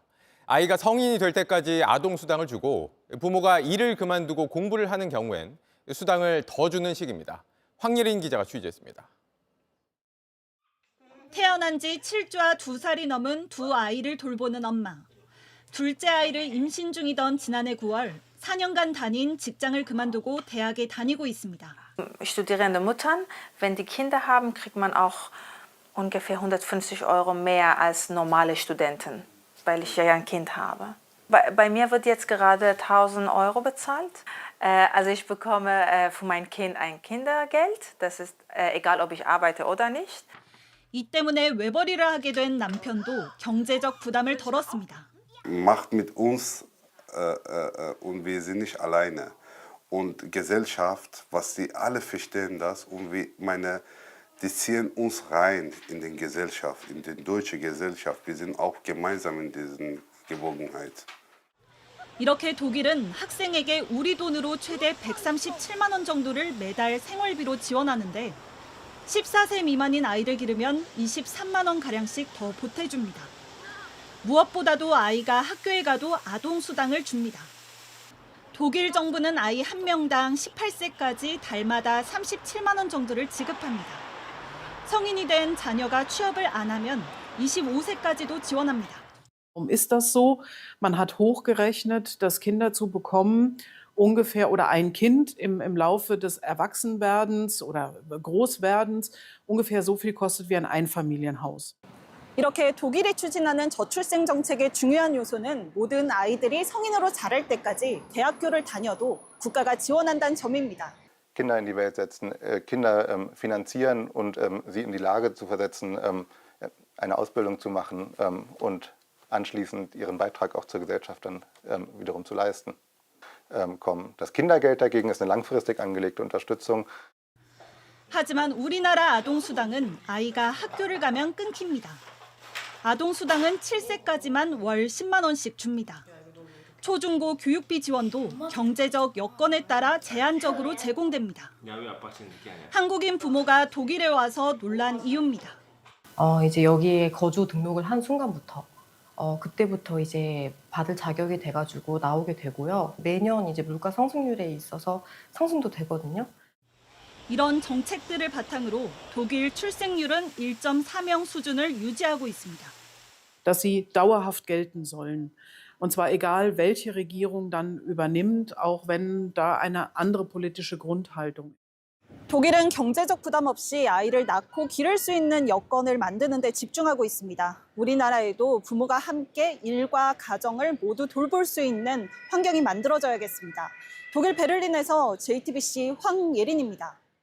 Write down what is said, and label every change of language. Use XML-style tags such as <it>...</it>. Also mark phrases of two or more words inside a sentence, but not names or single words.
<ko>아이가 성인이 될 때까지 아동수당을 주고 부모가 일을 그만두고 공부를 하는 경우엔 수당을 더 주는 식입니다. 황예린 기자가 취재했습니다. 태어난 지 7주와 2살이 넘은 두 아이를 돌보는 엄마. 둘째 아이를 임신 중이던 지난해 9월 4년간 다닌 직장을 그만두고 대학에 다니고 있습니다.</ko> <de>Studierende Muttern, wenn die Kinder haben, kriegt man auch ungefähr 150 € mehr als normale Studenten, weil ich ja ein Kind habe. Bei mir wird jetzt gerade 1.000 € bezahlt. Also ich bekomme für mein Kind ein Kindergeld. Das ist egal, ob ich arbeite oder nicht.</de> <ko>이 때문에 외벌이를 하게 된 남편도 경제적 부담을 덜었습니다.</ko> <de>Macht mit uns und wir sind nicht alleine. Und Gesellschaft, was sie alle verstehen das und die ziehen uns rein in die Gesellschaft, in die deutsche Gesellschaft. Wir sind auch gemeinsam in dieser Gewogenheit.</de> <ko>이렇게 독일은 학생에게 우리 돈으로 최대 137만 원 정도를 매달 생활비로 지원하는데 14세 미만인 아이를 기르면 23만 원 가량씩 더 보태줍니다. 무엇보다도 아이가 학교에 가도 아동수당을 줍니다. 독일 정부는 아이 한 명당 18세까지 달마다 37만 원 정도를 지급합니다. 성인이 된 자녀가 취업을 안 하면 25세까지도 지원합니다.</ko> <de>Ist das so? Man hat hochgerechnet, dass Kinder zu bekommen, ungefähr oder ein Kind im Laufe des Erwachsenwerdens oder Großwerdens ungefähr so viel kostet wie ein Einfamilienhaus.</de> <ko>이렇게 독일이 추진하는 저출생 정책의 중요한 요소는 모든 아이들이 성인으로 자랄 때까지 대학교를 다녀도 국가가 지원한다는 점입니다.</ko> <de>Kinder in die Welt setzen, Kinder finanzieren und sie in die Lage zu versetzen, eine Ausbildung zu machen und anschließend ihren Beitrag auch zur Gesellschaft dann wiederum zu leisten. Das Kindergeld dagegen ist eine langfristig angelegte Unterstützung.</de> <ko>하지만 우리나라 아동수당은 아이가 학교를 가면 끊깁니다. 아동수당은 7세까지만 월 10만 원씩 줍니다. 초중고 교육비 지원도 경제적 여건에 따라 제한적으로 제공됩니다. 한국인 부모가 독일에 와서 놀란 이유입니다. 이제 여기에 거주 등록을 한 순간부터 그때부터 이제 받을 자격이 돼가지고 나오게 되고요. 매년 이제 물가 상승률에 있어서 상승도 되거든요. 이런 정책들을 바탕으로 독일 출생률은 1.4명 수준을 유지하고 있습니다.</ko> <de>Dass sie dauerhaft gelten sollen. Und zwar egal, welche Regierung dann übernimmt, auch wenn da eine andere politische Grundhaltung ist.</de> <ko>독일은 경제적 부담 없이 아이를 낳고 기를 수 있는 여건을 만드는 데 집중하고 있습니다. 우리나라에도 부모가 함께 일과 가정을 모두 돌볼 수 있는 환경이 만들어져야겠습니다. 독일 베를린에서 JTBC 황예린입니다.</ko>